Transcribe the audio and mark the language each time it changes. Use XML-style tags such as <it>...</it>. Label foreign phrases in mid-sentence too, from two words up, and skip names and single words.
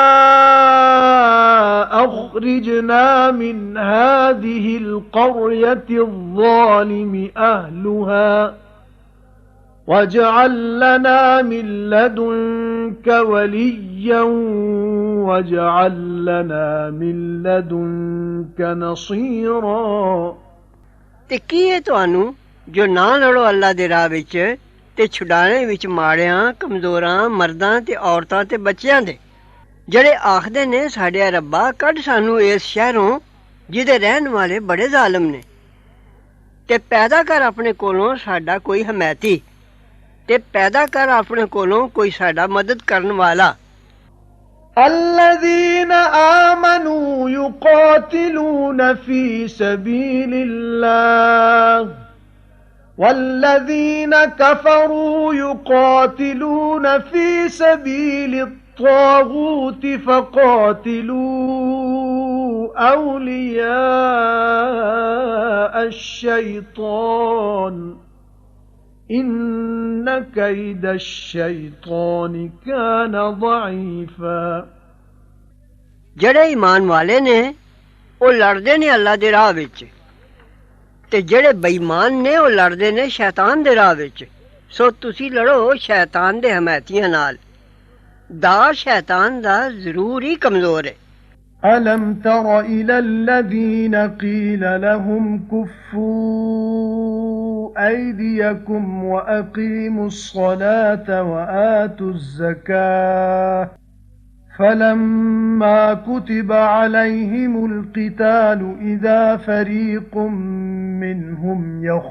<ar>أَخْرِجْنَا مِنْ هَٰذِهِ الْقَرْيَةِ الظَّالِمِ أَهْلُهَا وَاجْعَل لَّنَا مِن لَّدُنكَ وَلِيًّا وَاجْعَل لَّنَا مِن لَّدُنكَ نَصِيرًا</ar> <pa>ਤੇ ਕੀ ਹੈ ਤੁਹਾਨੂੰ ਜੋ ਨਾ ਲੜੋ ਅੱਲਾ ਦੇ ਰਾਹ ਵਿਚ ਤੇ ਛੁੜਾਣੇ ਵਿਚ ਮਾੜਿਆਂ, ਕਮਜ਼ੋਰਾਂ, ਮਰਦਾਂ ਤੇ ਔਰਤਾਂ ਤੇ ਬੱਚੀਆਂ ਦੇ, ਜਿਹੜੇ ਆਖਦੇ ਨੇ ਸਾਡੇ ਰੱਬਾ ਕੱਢ ਸਾਨੂੰ ਇਸ ਸ਼ਹਿਰੋਂ ਜਿਹਦੇ ਰਹਿਣ ਵਾਲੇ ਬੜੇ ਜ਼ਾਲਮ ਨੇ, ਤੇ ਪੈਦਾ ਕਰ ਆਪਣੇ ਕੋਲੋਂ ਸਾਡਾ ਕੋਈ ਹਮਾਇਤੀ, ਤੇ ਪੈਦਾ ਕਰ ਆਪਣੇ ਕੋਲੋਂ ਕੋਈ ਸਾਡਾ ਮਦਦ ਕਰਨ ਵਾਲਾ।</pa> <ar>الَّذِينَ آمَنُوا يُقَاتِلُونَ فِي سَبِيلِ اللَّهِ وَالَّذِينَ كَفَرُوا يُقَاتِلُونَ فِي سَبِيلِ الطَّاغُوتِ فَقَاتِلُوا أَوْلِيَاءَ الشَّيْطَانِ إِنَّ كَيْدَ الشَّيْطَانِ كَانَ ضَعِيفًا</ar> <pa>ਜਿਹੜੇ ਈਮਾਨ ਵਾਲੇ ਨੇ ਉਹ ਲੜਦੇ ਨੇ ਅੱਲਾ ਦੇ ਰਾਹ ਵਿੱਚ, ਤੇ ਜਿਹੜੇ ਬੇਈਮਾਨ ਨੇ ਉਹ ਲੜਦੇ ਨੇ ਸ਼ੈਤਾਨ ਦੇ ਰਾਹ ਵਿੱਚ। ਸੋ ਤੁਸੀਂ ਲੜੋ ਸ਼ੈਤਾਨ ਦੇ ਹਮਾਇਤੀਆਂ ਨਾਲ, ਦਾ ਸ਼ੈਤਾਨ ਦਾ ਜ਼ਰੂਰ ਹੀ ਕਮਜ਼ੋਰ ਹੈ।</pa> <ar>أَلَمْ تَرَ إِلَى الَّذِينَ قِيلَ لَهُمْ كُفُّوا أَيْدِيَكُمْ وَأَقِيمُوا الصَّلَاةَ وَآتُوا الزَّكَاةَ فَلَمَّا كُتِبَ عَلَيْهِمُ الْقِتَالُ إِذَا فَرِيقٌ مِّنْهُمْ</ar>